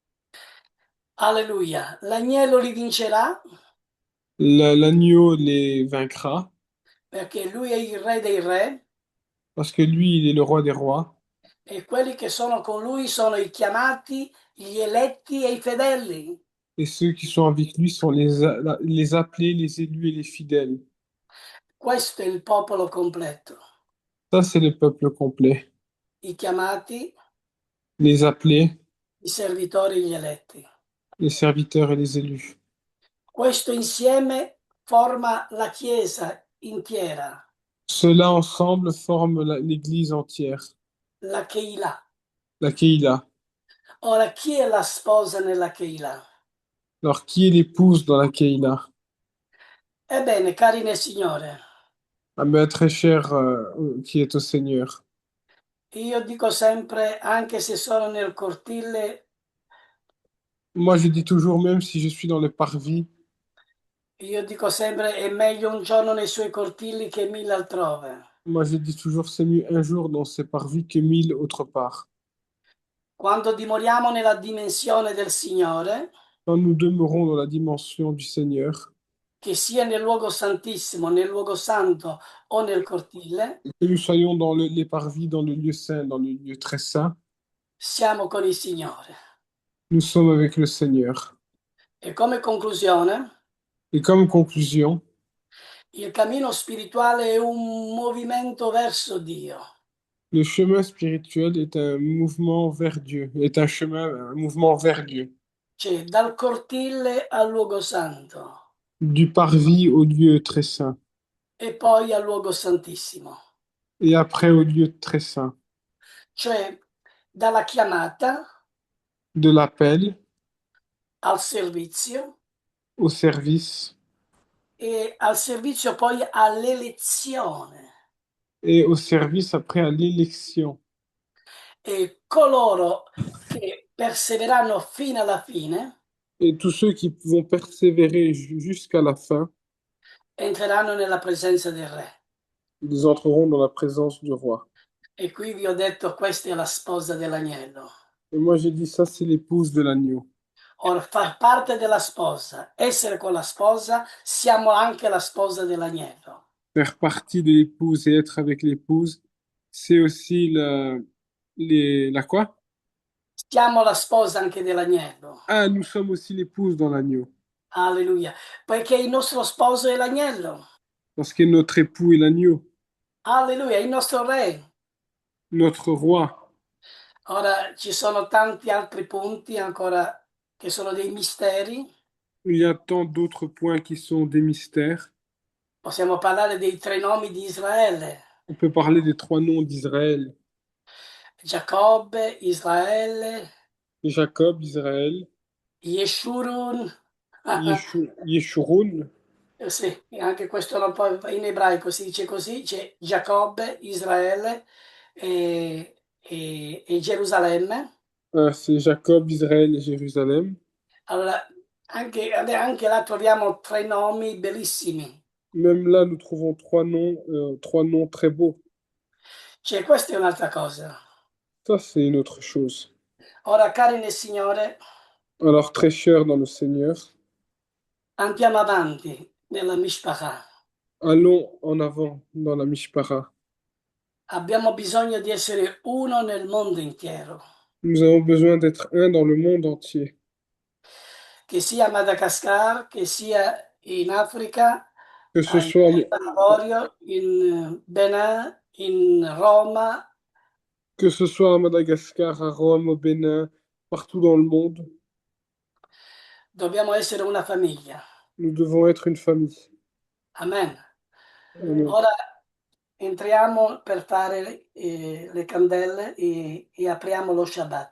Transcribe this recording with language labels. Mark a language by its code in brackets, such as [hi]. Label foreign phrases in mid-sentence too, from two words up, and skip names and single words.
[it] Alleluia. L'agnello li vincerà [fr] L'agneau les vaincra, [it] perché lui è il re dei re [fr] parce que lui, il est le roi des rois. [it] e quelli che sono con lui sono i chiamati, gli eletti e i fedeli. [fr] Et ceux qui sont avec lui sont les appelés, les élus et les fidèles. [it] Questo è il popolo completo. [fr] Ça, c'est le peuple complet. [it] I chiamati, [fr] Les appelés, [it] i servitori e gli eletti. [fr] les serviteurs et les élus. [it] Questo insieme forma la Chiesa intera, [fr] Ceux-là ensemble forment l'Église entière, [it] la Keilah. [fr] la Keïla. [it] Ora, chi è la sposa nella Keilah? [fr] Alors, qui est l'épouse dans la Keïla? [it] Ebbene, cari nel Signore, [fr] Ah ben, très cher qui est au Seigneur. [it] io dico sempre, anche se sono nel cortile, [fr] Moi, je dis toujours, même si je suis dans le parvis, [it] io dico sempre, è meglio un giorno nei suoi cortili che 1000 altrove. [fr] moi, je dis toujours, c'est mieux un jour dans ces parvis que 1000 autre part. [it] Quando dimoriamo nella dimensione del Signore, [fr] Quand nous demeurons dans la dimension du Seigneur, [it] che sia nel luogo santissimo, nel luogo santo o nel cortile, [fr] que nous soyons dans les parvis, dans le lieu saint, dans le lieu très saint, [it] siamo con il Signore. [fr] nous sommes avec le Seigneur. [it] E come conclusione, [fr] Et comme conclusion, [it] il cammino spirituale è un movimento verso Dio. [fr] le chemin spirituel est un mouvement vers Dieu, est un chemin, un mouvement vers Dieu. [it] C'è dal cortile al luogo santo [fr] du parvis au lieu très saint, [it] e poi al luogo santissimo, [fr] et après au lieu très saint, [it] cioè dalla chiamata [fr] de l'appel [it] al servizio [fr] au service [it] e al servizio poi all'elezione. [fr] et au service après à l'élection. [it] E coloro che perseveranno fino alla fine [fr] Et tous ceux qui vont persévérer jusqu'à la fin, [it] entreranno nella presenza del Re. [fr] ils entreront dans la présence du roi. [it] E qui vi ho detto, questa è la sposa dell'agnello. [fr] Et moi j'ai dit ça, c'est l'épouse de l'agneau. [it] Ora, far parte della sposa, essere con la sposa, siamo anche la sposa dell'agnello. [fr] Faire partie de l'épouse et être avec l'épouse, c'est aussi la quoi? [it] Siamo la sposa anche dell'agnello. [fr] Ah, nous sommes aussi l'épouse dans l'agneau. [it] Alleluia. Perché il nostro sposo è l'agnello. [fr] Parce que notre époux est l'agneau, [it] Alleluia, il nostro re. [fr] notre roi. [it] Ora ci sono tanti altri punti ancora che sono dei misteri. [fr] Il y a tant d'autres points qui sont des mystères. [it] Possiamo parlare dei tre nomi di Israele. [fr] On peut parler des trois noms d'Israël. [it] Giacobbe, Israele, [fr] Jacob, Israël, [it] Yeshurun. [fr] Yeshurun. [it] Sì, anche questo non può, in ebraico si dice così, c'è Giacobbe, Israele e Gerusalemme. [fr] C'est Jacob, Israël et Jérusalem. [it] Allora, anche là troviamo tre nomi bellissimi. [fr] Même là, nous trouvons trois noms très beaux. [it] Cioè, questa è un'altra cosa. [fr] Ça, c'est une autre chose. [it] Ora, cari nel Signore, [fr] Alors, très cher dans le Seigneur, [it] andiamo avanti nella Mishpachah. [fr] allons en avant dans la Mishpara. [it] Abbiamo bisogno di essere uno nel mondo intero, [fr] Nous avons besoin d'être un dans le monde entier. [it] che sia a Madagascar, che sia in Africa, [fr] Que ce [it] in [fr] soit, [it] Avorio, in Benin, in Roma. [fr] que ce soit à Madagascar, à Rome, au Bénin, partout dans le monde, [it] Dobbiamo essere una famiglia. [fr] nous devons être une famille. [it] Amen. [fr] Amen. [it] Ora entriamo per fare le candele e apriamo lo Shabbat.